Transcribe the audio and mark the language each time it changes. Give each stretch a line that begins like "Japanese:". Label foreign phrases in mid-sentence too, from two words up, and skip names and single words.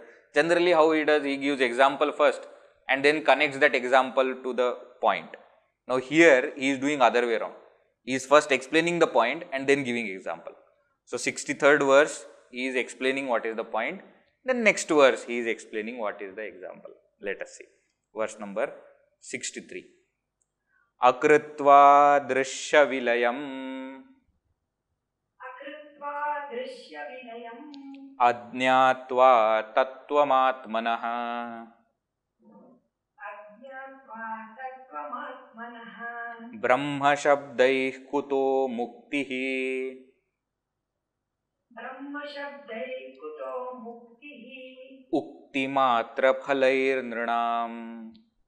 English: Generally how he does, he gives example first and then connects that example to the point. Now here he is doing other way around. He is first explaining the point and then giving example. So 63rd verse, he is explaining what is the point. Then next verse, he is explaining what is the example. Let us see. Verse number 63.
Sanskrit: अकृत्वा दृश्यविलयम् अज्ञात्वा तत्त्वमात्मनः ब्रह्मशब्दैर्न कुतो मुक्तिः उक्तिमात्रफलैर्नृणाम्